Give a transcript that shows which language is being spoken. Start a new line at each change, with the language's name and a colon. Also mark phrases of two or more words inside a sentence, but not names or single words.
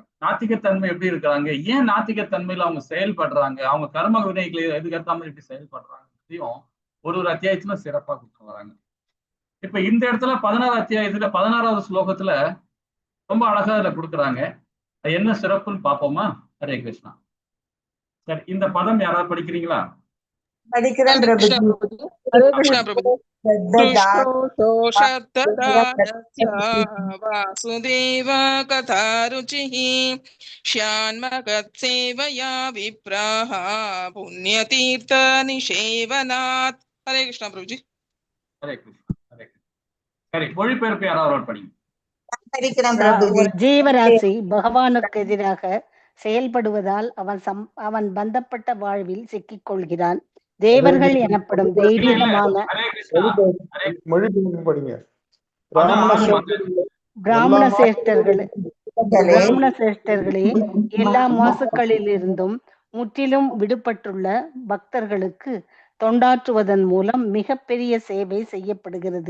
Tamil: நாத்திகத்தன்மை எப்படி இருக்கிறாங்க, ஏன் நாத்திகத்தன்மையில அவங்க செயல்படுறாங்க, அவங்க கர்ம வினைகளை எதுக்கேற்ற மாதிரி எப்படி செயல்படுறாங்க ஒரு அத்தியாயத்துல சிறப்பா கொடுத்து வராங்க. இப்ப இந்த இடத்துல 16 அத்தியாயத்துல 16வது ஸ்லோகத்துல ரொம்ப அழகா இதுல கொடுக்குறாங்க. என்ன சிறப்புன்னு பார்ப்போமா?
Sanskrit: हरे कृष्ण.
Tamil: சரி, இந்த பதம் யாராவது படிக்கிறீங்களா? படிக்கிறேன் பிரபு.
Sanskrit: हरे कृष्ण प्रभु। वासुदेव कथारुचिः श्यान्मगत्सेवया विप्राः पुण्यतीर्थ निषेवनात्। हरे कृष्ण प्रभु जी। हरे कृष्ण हरे कृष्ण.
Tamil: சரி, மொழிபெயர்ப்பு யாராவது படிங்க. படிக்கிறேன் பிரபு. ஜீவராசி பகவானுக்கு எதிராக செயல்படுவதால் அவன் பந்தப்பட்ட வாழ்வில் சிக்கிக் கொள்கிறான். தேவர்கள் எனப்படும் தெய்வீகமான பிராமண சேஷ்டர்களே, எல்லா மாசுக்களிலிருந்தும் முற்றிலும் விடுபட்டுள்ள பக்தர்களுக்கு தொண்டாற்றுவதன் மூலம் மிகப்பெரிய சேவை செய்யப்படுகிறது.